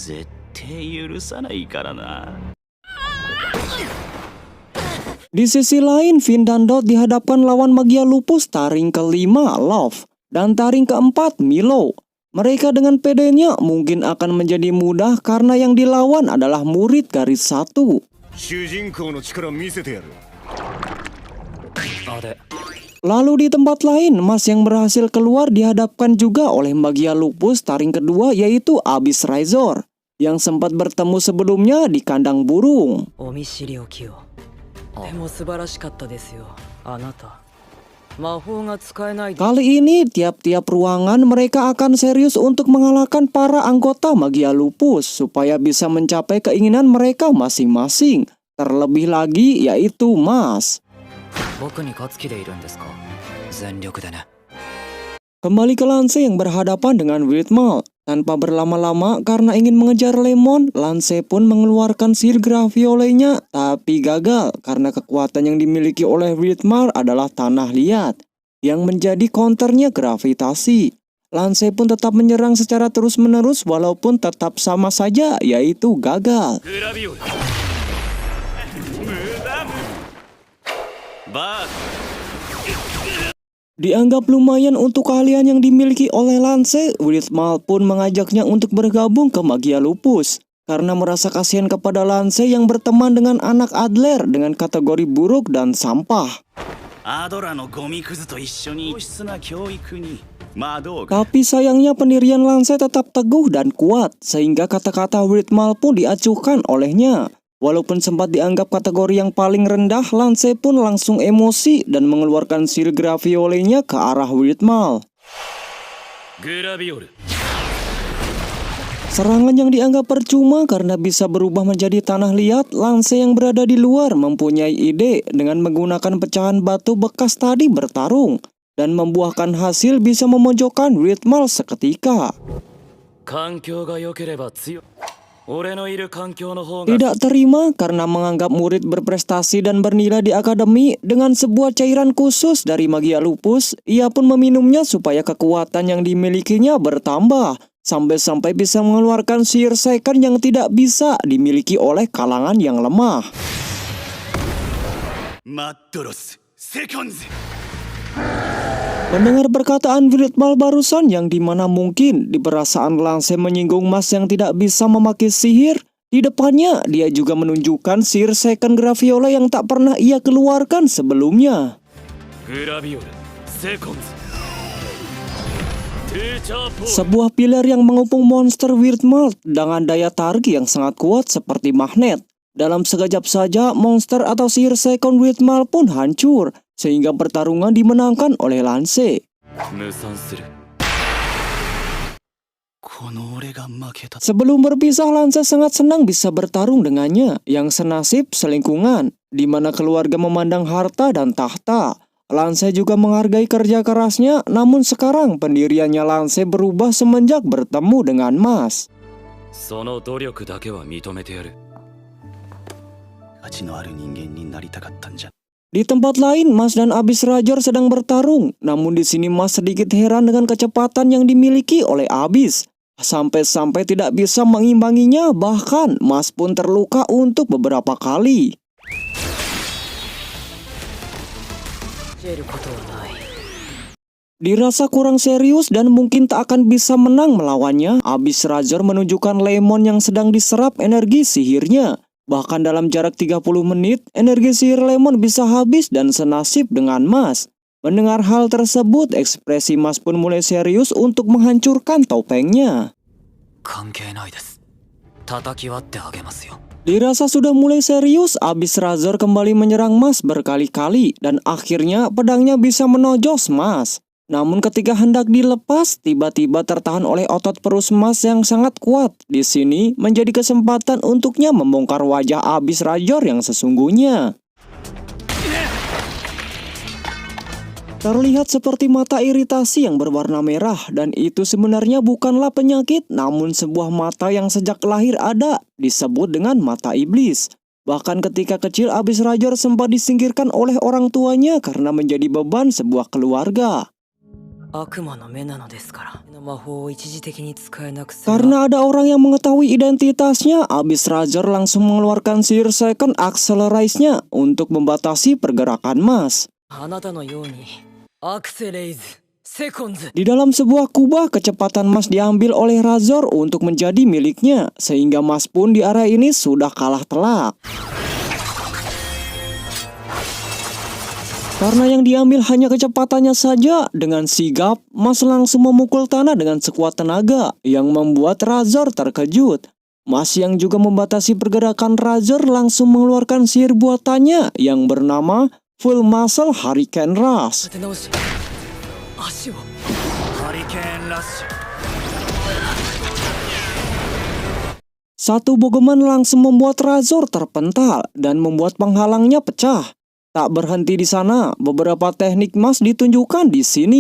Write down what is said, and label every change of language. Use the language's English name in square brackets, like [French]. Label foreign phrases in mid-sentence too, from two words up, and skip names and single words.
[Indonesian] Di sisi lain, Finn dan Dot dihadapkan lawan magia lupus taring kelima, Love, dan taring keempat, Milo. Mereka dengan pedenya mungkin akan menjadi mudah karena yang dilawan adalah murid garis satu. [Japanese] 主人公の力見せてやる。 [Indonesian] Lalu di tempat lain, Mas yang berhasil keluar dihadapkan juga oleh Magia Lupus taring kedua yaitu Abyss Razor yang sempat bertemu sebelumnya di kandang burung. [Japanese] お見知りおきを。でも素晴らしかったですよ、あなた。魔法が使えない。 [Indonesian] Kali ini tiap-tiap ruangan mereka akan serius untuk mengalahkan para anggota Magia Lupus supaya bisa mencapai keinginan mereka masing-masing. Terlebih lagi yaitu Mas. [Japanese] 僕に勝つ気でいるんですか？全力でね。 [Indonesian] Kembali ke Lance yang berhadapan dengan Whitmal. Tanpa berlama-lama karena ingin mengejar Lemon, Lance pun mengeluarkan sihir Graviolenya, tapi gagal karena kekuatan yang dimiliki oleh Whitmal adalah tanah liat yang menjadi counternya gravitasi. Lance pun tetap menyerang secara terus-menerus walaupun tetap sama saja yaitu gagal. [Japanese] グラビオル。無駄。バー [Indonesian] Dianggap lumayan untuk keahlian yang dimiliki oleh Lance, Whitmal pun mengajaknya untuk bergabung ke Magia Lupus karena merasa kasihan kepada Lance yang berteman dengan anak Adler dengan kategori buruk dan sampah. [Japanese] アドラのゴミクズと一緒に良質な教育に魔導が。 [Indonesian] Tapi sayangnya pendirian Lance tetap teguh dan kuat sehingga kata-kata Whitmal pun diacuhkan olehnya. Walaupun sempat dianggap kategori yang paling rendah, Lance pun langsung emosi dan mengeluarkan sihir Graviolenya ke arah Whitmal. [Japanese] グラビオル。 [Indonesian] Serangan yang dianggap percuma karena bisa berubah menjadi tanah liat, Lance yang berada di luar mempunyai ide dengan menggunakan pecahan batu bekas tadi bertarung dan membuahkan hasil bisa memojokkan Whitmal seketika. [Japanese] 環境が良ければ強い。俺のいる環境の方が。 [Indonesian] Tidak terima karena menganggap murid berprestasi dan bernilai di akademi dengan sebuah cairan khusus dari Magia Lupus, ia pun meminumnya supaya kekuatan yang dimilikinya bertambah, sampai-sampai bisa mengeluarkan sihir second yang tidak bisa dimiliki oleh kalangan yang lemah. [Japanese] マッドロスセコンズ。 [Indonesian] Mendengar perkataan Whitmal barusan yang dimana mungkin di perasaan Lance menyinggung Mas yang tidak bisa memakai sihir, di depannya dia juga menunjukkan sihir second Graviola yang tak pernah ia keluarkan sebelumnya. [Japanese] グラビオルセコンズ。ティーチャーポール。 [Indonesian] Sebuah pilar yang mengepung monster Whitmal dengan daya tarik yang sangat kuat seperti magnet. Dalam sekejap saja, monster atau sihir second Whitmal pun hancur, sehingga pertarungan dimenangkan oleh Lance. [Japanese] 無賛する。この俺が負けた。 [Indonesian] Sebelum berpisah, Lance sangat senang bisa bertarung dengannya, yang senasib selingkungan, di mana keluarga memandang harta dan tahta. Lance juga menghargai kerja kerasnya, namun sekarang pendiriannya Lance berubah semenjak bertemu dengan Mas. [Japanese] その努力だけは認めてやる。価値のある人間になりたかったんじゃ。 [Indonesian] Di tempat lain, Mas dan Abyss Razor sedang bertarung. Namun di sini Mas sedikit heran dengan kecepatan yang dimiliki oleh Abyss. Sampai-sampai tidak bisa mengimbanginya, bahkan Mas pun terluka untuk beberapa kali. [Japanese] 消えることはない。 [Indonesian] Dirasa kurang serius dan mungkin tak akan bisa menang melawannya, Abyss Razor menunjukkan Lemon yang sedang diserap energi sihirnya. Bahkan dalam jarak 30 menit, energi sihir Lemon bisa habis dan senasib dengan Mas. Mendengar hal tersebut, ekspresi Mas pun mulai serius untuk menghancurkan topengnya. [Japanese] 関係ないです。叩き割ってあげますよ。 [Indonesian] Dirasa sudah mulai serius, Abyss Razor kembali menyerang Mas berkali-kali dan akhirnya pedangnya bisa menojos Mas. Namun ketika hendak dilepas, tiba-tiba tertahan oleh otot perut Mas yang sangat kuat. Di sini menjadi kesempatan untuknya membongkar wajah Abyss Razor yang sesungguhnya. Terlihat seperti mata iritasi yang berwarna merah, dan itu sebenarnya bukanlah penyakit, namun sebuah mata yang sejak lahir ada, disebut dengan mata iblis. Bahkan ketika kecil, Abyss Razor sempat disingkirkan oleh orang tuanya karena menjadi beban sebuah keluarga. [Japanese] 悪魔の目なのですから。魔法を一時的に使えなくする。 [Indonesian] Karena ada orang yang mengetahui identitasnya, Abyss Razor langsung mengeluarkan sihir second Accelerize-nya untuk membatasi pergerakan Mas. [Japanese] あなたのようにアクセレイズセコンズ [Indonesian] Di dalam sebuah kubah, kecepatan Mas diambil oleh Razor untuk menjadi miliknya, sehingga Mas pun di area ini sudah kalah telak. Karena yang diambil hanya kecepatannya saja, dengan sigap, Mas langsung memukul tanah dengan sekuat tenaga, yang membuat Razor terkejut. Mas yang juga membatasi pergerakan Razor langsung mengeluarkan sihir buatannya yang bernama Full Muscle Hurricane Rush. [Japanese] 立て直し足をハリケーンラッシュ [Indonesian] Satu bogeman langsung membuat Razor terpental dan membuat penghalangnya pecah. Tak berhenti di sana, beberapa teknik Mas ditunjukkan di sini.